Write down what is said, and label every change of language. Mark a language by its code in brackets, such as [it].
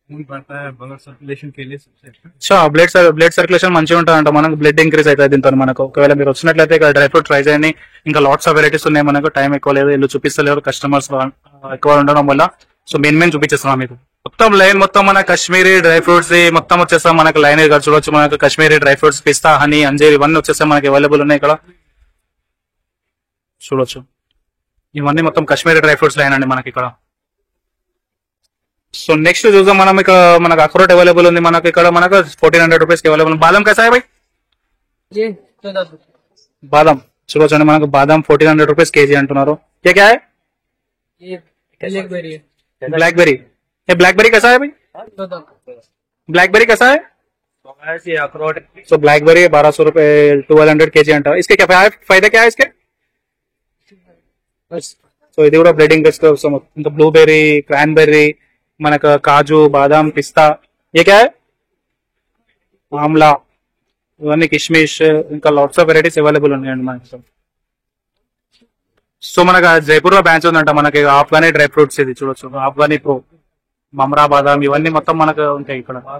[hi] बढ़ता है blood circulation के लिए सबसे अच्छा. [te] బ్లడ్ సర్క్యులేషన్ మంచిగా ఉంటుందంట మనకు. బ్లడ్ ఇంక్రీజ్ అవుతుంది దీంతో మనకు. ఒకవేళ మీరు వచ్చినట్లయితే ఇక్కడ డ్రై ఫ్రూట్ ట్రై చేయండి. ఇంకా లాట్స్ ఆఫ్ వెరైటీస్ ఉన్నాయి మనకు. టైం ఎక్కువ లేదు, ఇల్లు చూపిస్తలేరు కస్టమర్స్ ఎక్కువ ఉండడం వల్ల. సో మెయిన్ చూపించేస్తున్నాం మీకు. మొత్తం లైన్ మొత్తం మన కాశ్మీరీ డ్రై ఫ్రూట్స్ మొత్తం వచ్చేస్తాం మనకు. లైన్ చూడొచ్చు మనకు. కాశ్మీరీ డ్రై ఫ్రూట్స్, పిస్తా, హనీ, అంజీర్ ఇవన్నీ వచ్చేస్తాయి మనకి. అవైలబుల్ ఉన్నాయి ఇక్కడ చూడొచ్చు. ఇవన్నీ మొత్తం కాశ్మీరీ డ్రై ఫ్రూట్స్ లైన్ అండి మనకి ఇక్కడ. సో నెక్స్ట్ చూద్దాం మనం. ఇక్కడ మనకు అక్రోట్ అవైలబుల్ ఉంది మనకి ఇక్కడ. మనకు 1400 రూపీస్ కి అవైలబుల్. [hi] బాదం कैसा है भाई? [te] బాదం చూడొచ్చండి మనకు. బాదం 1400 రూపీస్ కేజీ అంటున్నారు. [hi] ये क्या है? ब्लैकबेरी. ये ब्लैकबेरी कैसा है भाई? ब्लैकबेरी कैसा है? अखरोट. सो ब्लैकबेरी 1200 रुपए 1200 kg अंटा. इसके क्या फायदा क्या है इसके? [te] సో ఇది కూడా బ్లెడింగ్ బెస్ట్ వస్తాం. ఇంకా బ్లూబెర్రీ, క్రాన్బెర్రీ, మనకు కాజు, బాదాం, పిస్తా, [hi] ఏ క్యా హై? [te] ఆమ్లా, ఇవన్నీ కిష్మిష్, ఇంకా లాట్స్ ఆఫ్ వెరైటీస్ అవైలబుల్ ఉన్నాయండి మనకి. సో మనకు జైపూర్ లో బ్రాంచ్ ఉందంట మనకి ఆఫ్ఘనీ డ్రై ఫ్రూట్స్. ఇది చూడొచ్చు, ఆఫ్ఘనీ ప్రో, మమ్రా బాదాం, ఇవన్నీ మొత్తం మనకు ఉంటాయి ఇక్కడ.